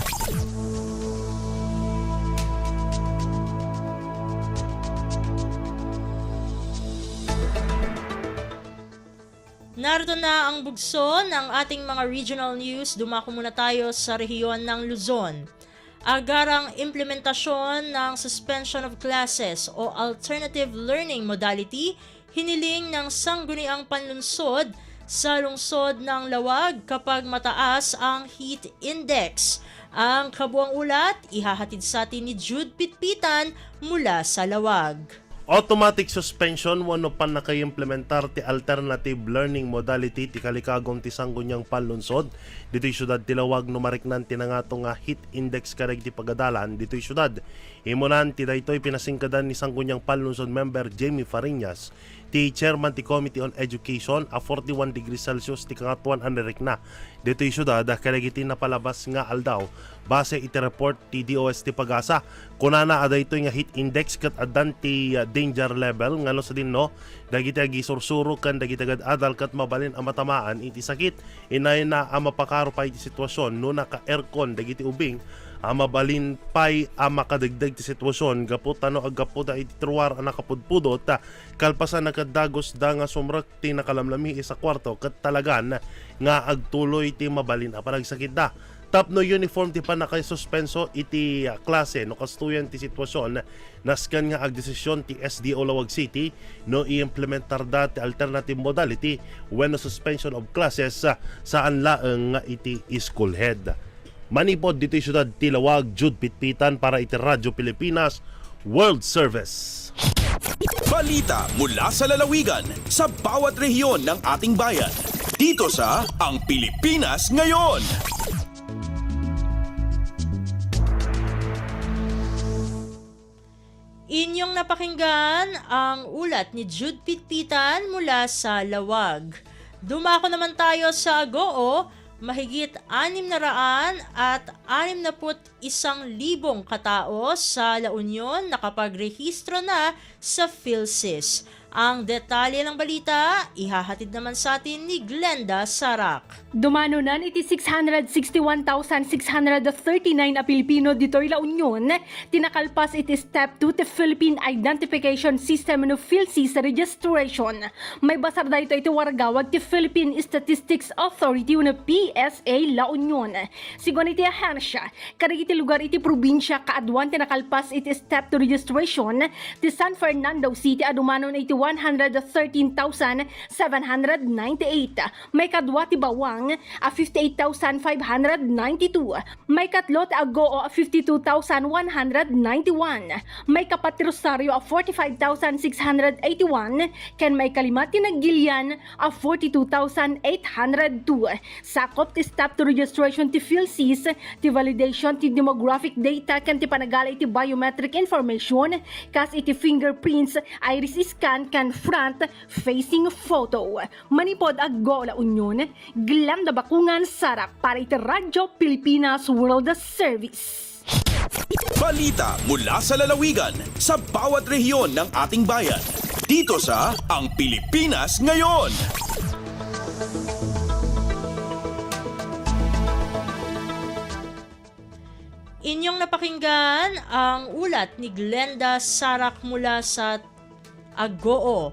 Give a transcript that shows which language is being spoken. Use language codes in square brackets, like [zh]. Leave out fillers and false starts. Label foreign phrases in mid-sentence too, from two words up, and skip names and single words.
[tl] Narito na ang bugso ng ating mga regional news. Dumako muna tayo sa rehiyon ng Luzon. Agarang implementasyon ng [en] suspension of classes [tl] o [en] alternative learning modality, [tl] hiniling ng sangguniang panlunsod sa lungsod ng Lawag kapag mataas ang heat index. Ang kabuang ulat, ihahatid sa atin ni Jude Pitpitan mula sa Lawag. [en] Automatic suspension [ilo] wano pan na kayo implementar ti [en] alternative learning modality [ilo] ti kalikagong ti sanggunyang panlunsod dito'y syudad ti Lawag numariknan ti nangato nga [en] heat index [ilo] kareg ti pagadalan dito'y syudad. Imunan ti daytoy pinasingkadan ni sanggunyang panlunsod member Jamie Fariñas ti chairman ti Committee on Education a 41 [en] degrees Celsius [ilo] ti kangatuan anirik na dito'y syudad kareg iti napalabas nga aldaw base iti report ti DOS ti Pagasa kunana aday ito nga [en] heat index [ilo] kat adan ti [en] danger level [ilo] ngano sa din no dagiti agisursuro kan dagiti agad adal kat mabalin ang matamaan iti sakit inay na ang mapakaro pa iti sitwasyon no naka aircon dagiti ubing ang mabalin pay ang makadagdag ti sitwasyon gapot ano aggapuda iti truwar ang nakapudpudot kalpasan nakadagos da nga sumrak ti nakalamlami sa kwarto kat talagan nga agtuloy ti mabalin a panagsakit da. Tapno uniform ti pa na kay suspenso iti klase no kastuyan ti sitwasyon naskan nga agdesisyon ti SDO Lawag City no i-implementar da ti [en] alternative modality [ilo] when no [en] suspension of classes [ilo] saan laeng nga iti [en] school head. [ilo] Manipod dito syudad ti Lawag, Jude Pitpitan para iti Radyo Pilipinas World Service. [tl] Balita mula sa lalawigan sa bawat rehiyon ng ating bayan. Dito sa Ang Pilipinas Ngayon. Inyong napakinggan ang ulat ni Jude Pitpitan mula sa Lawag. Dumako naman tayo sa Agoo, mahigit 661,000 katao sa La Union nakapagrehistro na sa PhilSys. Ang detalye ng balita, ihahatid naman sa atin ni Glenda Sarak. [ilo] Dumanunan iti 661,639 a Pilipino dito'y La Union, tinakalpas iti Step 2 ti Philippine Identification System no PhilSys registration. May basar da ito wargawag ti Philippine Statistics Authority no PSA La Union. Sigon iti ahensya, karig iti lugar iti probinsya kaadwan tinakalpas iti Step 2 registration ti San Fernando City adumanon iti 113,798. May kadwa ti Bawang a 58,592. May katlo ti Agoo a 52,191. May kapat ti Rosario a 45,681. Ken may kalima ti Nagilian a 42,802. Sakop ti Step to registration ti PhilSys, ti validation ti [en] demographic data [ilo] ken ti panagala iti [en] biometric information [ilo] kas iti [en] fingerprints, iris scan [ilo] kan [en] front facing photo. [ilo] Manipod Agoo La Union, Glenda Bakungan Sarak para iti Radyo Pilipinas World Service. [tl] Balita mula sa lalawigan sa bawat rehiyon ng ating bayan. Dito sa Ang Pilipinas Ngayon. Inyong napakinggan ang ulat ni Glenda Sarak mula sa Agoo.